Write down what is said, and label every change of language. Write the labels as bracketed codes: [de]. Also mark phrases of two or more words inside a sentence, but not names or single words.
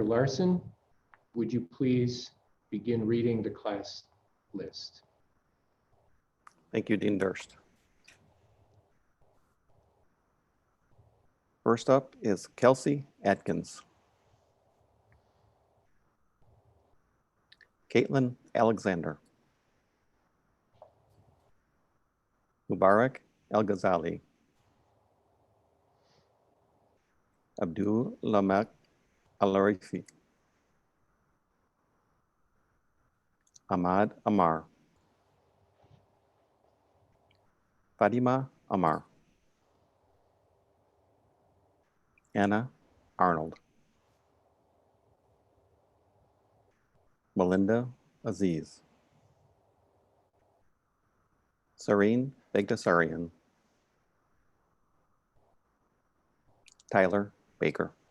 [en] Larson, would you please begin reading the class list? Thank you, Dean Durst. First up is Kelsey Atkins. Caitlin Alexander. Mubarak El-Ghazali. Abdul Lamak Al-Arifi. Ahmad Amar. Fatima Amar. Anna Arnold. Melinda Aziz. Sareen Begdasarian. Tyler Baker.